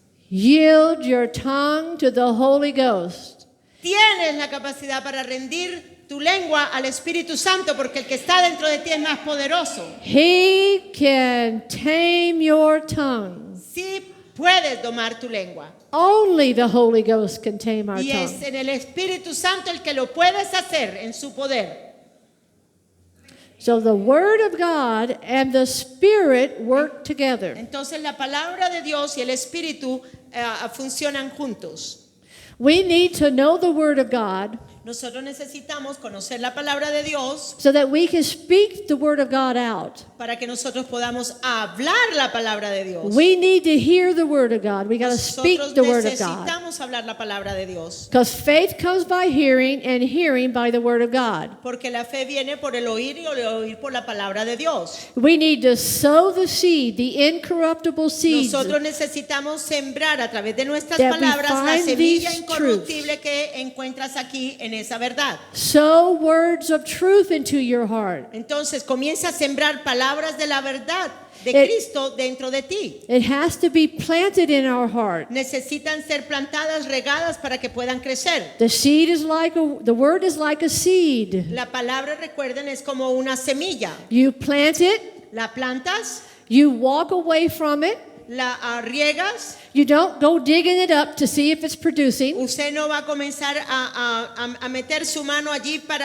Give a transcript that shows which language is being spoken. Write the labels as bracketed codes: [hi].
[en] Yield your tongue to the Holy Ghost. [es] Tienes la capacidad para rendir tu lengua al Espíritu Santo, porque el que está dentro de ti es más poderoso. [en] He can tame your tongue. [es] Sí puedes domar tu lengua. [en] Only the Holy Ghost can tame our [es] Y es [en] tongue. [es] en el Espíritu Santo el que lo puedes hacer en su poder. [en] So the Word of God and the Spirit work together. [es] Entonces la palabra de Dios y el Espíritu funcionan juntos. [en] We need to know the Word of God [es] Nosotros necesitamos conocer la palabra de Dios [en] so that we can speak the Word of God out. [es] para que nosotros podamos hablar la palabra de Dios. [en] We need to hear the Word of God. We got to speak [es] Nosotros [en] the Word of God. [es] necesitamos hablar la palabra de Dios. [en] Because faith comes by hearing, and hearing by the Word of God. [es] Porque la fe viene por el oír y el oír por la palabra de Dios. [en] We need to sow the seed, the incorruptible seeds. [es] Nosotros necesitamos sembrar a través de nuestras [en] That we [es] palabras la [en] find [es] semilla [en] these [es] incorruptible que encuentras aquí en esa verdad. [en] Sow words of truth into your heart. [es] Entonces comienza a sembrar palabras de la verdad de [en] It- [es] Cristo dentro de ti. [en] It has to be planted in our heart. [es] Necesitan ser plantadas, regadas para que puedan crecer. [en] The seed is the word is like a seed. [es] La palabra, recuerden, es como una semilla. [en] You plant it, [es] La plantas, [en] you walk away from it. [es] la riegas. [en] You don't go digging it up to see if it's producing. [es] Usted no va a comenzar a meter su mano allí